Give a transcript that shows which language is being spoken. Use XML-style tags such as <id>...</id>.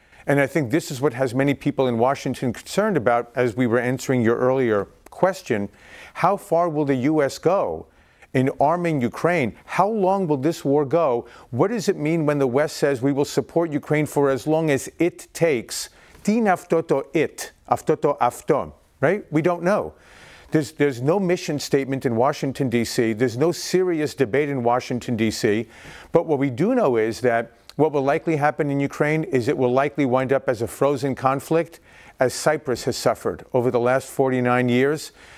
<en>And I think this is what has many people in Washington concerned about, as we were answering your earlier question. How far will the U.S. go in arming Ukraine? How long will this war go? What does it mean when the West says we will support Ukraine for as long as it takes?</en> <el>Τι είναι αυτό το it, αυτό το αυτό, right?</el> <en>We don't know. There's no mission statement in Washington, D.C. There's no serious debate in Washington, D.C. But what we do know is that what will likely happen in Ukraine is it will likely wind up as a frozen conflict, as Cyprus has suffered over the last 49 years.</en>